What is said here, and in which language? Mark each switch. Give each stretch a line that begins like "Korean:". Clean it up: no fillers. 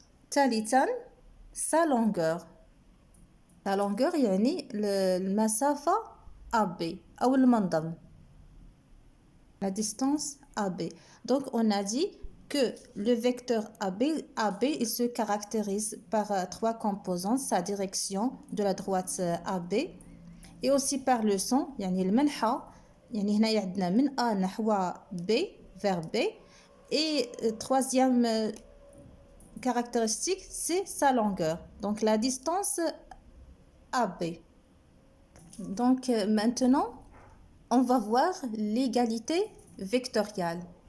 French: ثالثا sa longueur.
Arabic: La longueur المسافة AB أو المنظم.
French: La distance AB. Donc on a dit que le vecteur AB il se caractérise par trois composantes: sa direction de la droite AB, et aussi par le son المنحى.
Arabic: هنايا عندنا من A نحو B vers B.
French: Et troisième caractéristique, c'est sa longueur, donc la distance AB. Donc maintenant on va voir l'égalité vectorielle.